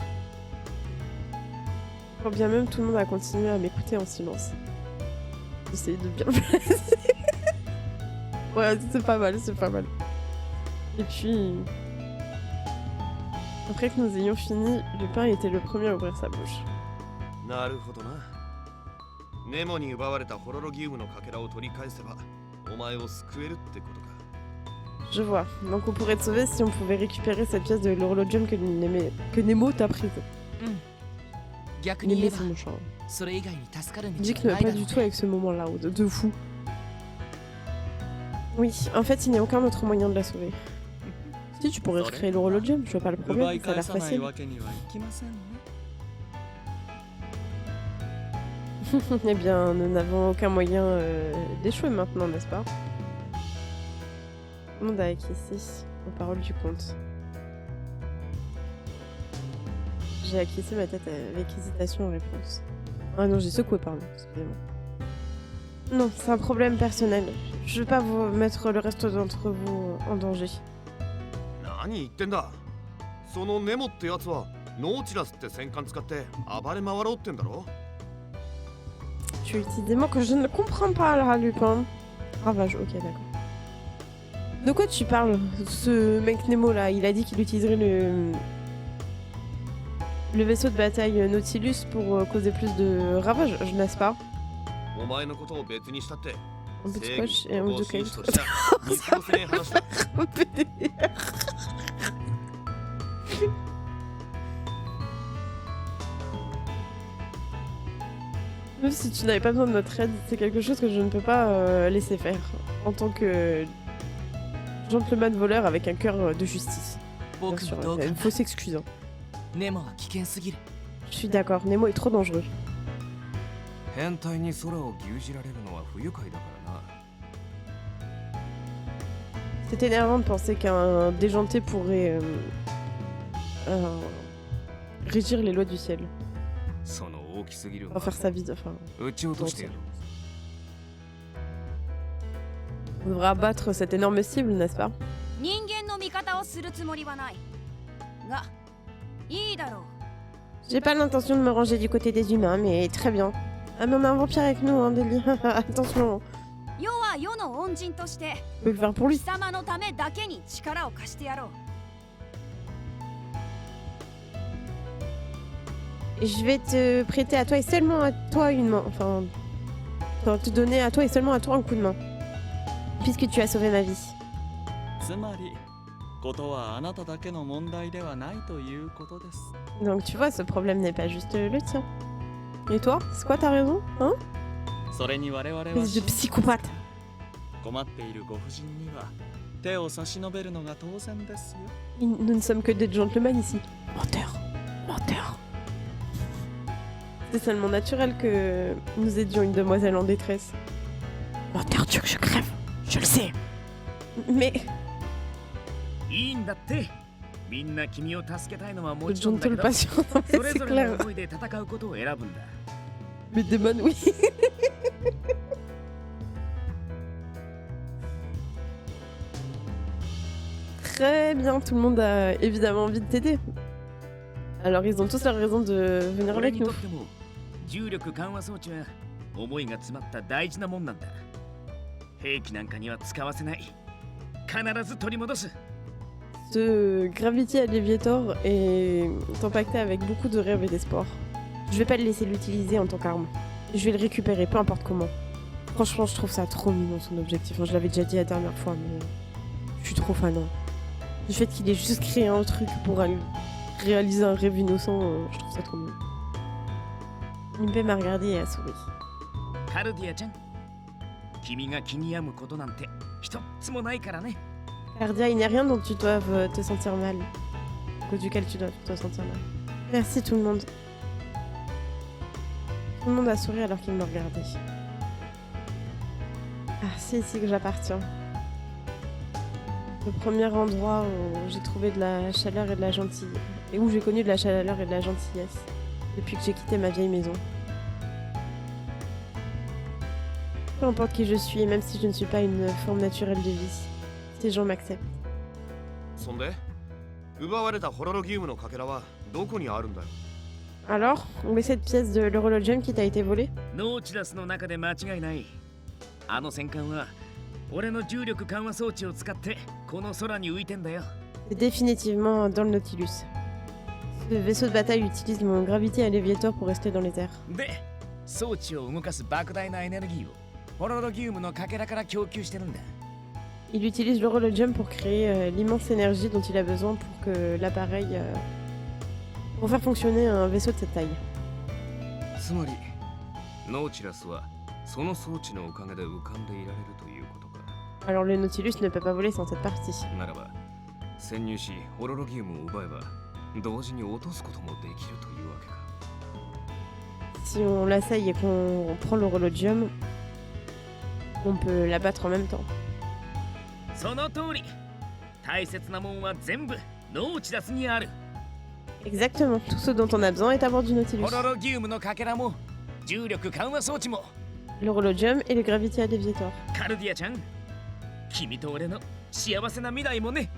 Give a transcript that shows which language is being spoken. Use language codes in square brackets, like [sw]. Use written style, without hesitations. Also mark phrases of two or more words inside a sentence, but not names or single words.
[fr] Quand bien même, tout le monde a continué à m'écouter en silence. J'essayais de bien me placer. Ouais, c'est pas mal, c'est pas mal. Et puis... Après que nous ayons fini, Lupin était le premier à ouvrir sa bouche. [ja] なるほどな。ネモに奪われたホロロギウムのかけらを取り返せば、お前を救えるってことか。 [fr] Je vois. Donc on pourrait te sauver si on pouvait récupérer cette pièce de l'horologium que Nemo t'a prise. [ja] 逆に言 [fr] Nemo [ja] え [fr] c'est [ja] ば [fr] mon chat. [ja] それ以外に助かる道 [fr] Dick [ja] は [fr] ne [ja] な [fr] va [ja] い [fr] pas [ja] だろ [fr] du [ja] う [fr] tout [ja] ね [fr] avec ce moment-là, de fou. Oui, en fait, il n'y a aucun autre moyen de la sauver. Si, tu pourrais recréer l'horologium, je vois pas le [ja] 奪 [fr] problème, [ja] い [fr] ça a [ja] 返 [fr] l'air [ja] さない [fr] facile. [ja] わけにはいきませんね [fr] Eh bien, nous n'avons aucun moyen d'échouer maintenant, n'est-ce pas? Tout le monde a acquiescé aux paroles du comte. J'ai acquiescé ma tête avec hésitation en réponse. Ah non, j'ai secoué, pardon, excusez-moi. Non, c'est un problème personnel. Je veux pas vous mettre le reste d'entre vous en danger. [ja] 何言ってんだ。そのネモってやつはノーチラスって戦艦使って暴れ回ろうってんだろ。 [fr] Tu utilises des mots que je ne comprends pas là, Lupin. Ravage, ok, d'accord. De quoi tu parles, ce mec Nemo là? Il a dit qu'il utiliserait le vaisseau de bataille Nautilus pour causer plus de ravages, je n'est-ce pas? [ja] お前のことを別にしたって。 [fr] Un petit [ja] 正 [fr] scotch [ja] 義 [fr] et un [ja] の [fr] bout [ja] こと [fr] de [ja] を紳 [fr] caillou. [ja] 士とした見殺せねえ話だ。 [fr] Même si tu n'avais pas besoin de notre aide, c'est quelque chose que je ne peux pas laisser faire. En tant que gentleman voleur avec un cœur de justice. Bien [ja] 僕 [fr] sûr, [ja] もどうか [fr] une fausse excuse. Hein. [ja] ネモは危険すぎる [fr] Je suis d'accord, Nemo est trop dangereux. [ja] 変態に空を牛耳られるのは不愉快だからな。 [fr] C'est énervant de penser qu'un déjanté pourrait régir les lois du ciel. [ja] その大きすぎる [fr] Enfin, faire sa vie, enfin... [ja] 撃ち落としてやろう。 [fr] On devrait abattre cette énorme cible, n'est-ce pas? [ja] 人間の味方をするつもりはないがいいだろう [fr] J'ai pas l'intention de me ranger du côté des humains, mais très bien. Ah mais on a un vampire avec nous, hein, Delia. Attention, [ja] 世は世の恩人として [fr] on peut le faire pour [ja] 貴 [fr] lui. [ja] 様のためだけに力を貸してやろう [fr] Je vais te prêter à toi et seulement à toi une main. Enfin, te donner à toi et seulement à toi un coup de main. Puisque tu as sauvé ma vie. [ja] つまりことはあなただけの問題ではないということです [fr] Donc tu vois, ce problème n'est pas juste le tien. Et toi? C'est quoi ta raison? Hein? [ja] それに我々は [fr] Espèce de psychopathe. [ja] 困っているご婦人には手を差し伸べるのが当然ですよ [fr] Nous ne sommes que des gentlemen ici. Menteur. Menteur. C'est seulement naturel que nous aidions une demoiselle en détresse. Menteur, tu veux que je crève? Je le sais. Mais... [ja] いいんだってみんな君を助けたいのはも [fr] Le [ja] ちろんだ [fr] gentle [ja] けど、 [fr] patient, non, mais [ja] それ [fr] c'est [ja] ぞれの [fr] clair. [ja] 思いで戦うことを選ぶんだ。 [fr] Mais Damon, oui. Très bien, tout le monde a évidemment envie de t'aider. Alors ils ont tous leur raison de venir [ja] 俺 [fr] avec [ja] に [fr] nous. [ja] とっても重力緩和装置は思いが詰まった大事なもんなんだ。兵器なんかには使わせない。必ず取り戻す。 [fr] Ce Gravity Alleviator est empaqueté avec beaucoup de rêves et d'espoir. Je vais pas le laisser l'utiliser en tant qu'arme. Je vais le récupérer, peu importe comment. Franchement, je trouve ça trop mignon son objectif. Enfin, je l'avais déjà dit la dernière fois, mais je suis trop fan. Hein. Du fait qu'il ait juste créé un truc pour réaliser un rêve innocent, je trouve ça trop mignon. Nimbe m'a regardé et a souri. [ja] カルディアちゃん、君が気に病むことなんて一つもないからね。 [fr] Cardia, il n'y a rien dont tu dois te sentir mal. À cause duquel tu dois te sentir mal. Merci tout le monde. Tout le monde a souri alors qu'il me regardait. Ah, c'est ici que j'appartiens. Le premier endroit où j'ai trouvé de la chaleur et de la gentillesse. Et où j'ai connu de la chaleur et de la gentillesse. Depuis que j'ai quitté ma vieille maison. Peu importe qui je suis, et même si je ne suis pas une forme naturelle de vie, ces gens m'acceptent. [ja] そんで奪われたホロロギウムのかけらはどこにあるんだよ。 [fr] Alors, où est cette pièce de l'Horologium qui t'a été volée? [ja] ノーチラスの中で間違いない。あの戦艦は俺の重力緩和装置を使ってこの空に浮いてんだよ。 [fr] C'est définitivement dans le Nautilus. Ce vaisseau de bataille utilise mon Gravity Alleviator pour rester dans les airs. [ja] で、装置を動かす莫大なエネルギーをホロロギウムのかけらから供給してるんだ。 [fr] Il utilise l'Horologium pour créer l'immense énergie dont il a besoin pour que l'appareil... pour faire fonctionner un vaisseau de cette taille. [ja] つまりノーチラスはその装置のおかげで浮かんでいられるということか。 [fr] Alors le Nautilus ne peut pas voler sans cette partie. [ja] ならば潜入しホロロギウムを奪えば同時に落とすこともできるというわけか。 [fr] Si on l'assaille et qu'on prend l'Horologium, on peut l'abattre en même temps. [ja] その通り。大切なもんは全部ノーチラスにある。 [fr] Exactement, tout ce dont on a besoin est à bord du Nautilus. [ja] ホロロギウムのかけらも重力緩和装置も。 [fr] L'Horologium et le Gravity Alleviator. [ja] カルディアちゃん、君と俺の幸せな未来もね。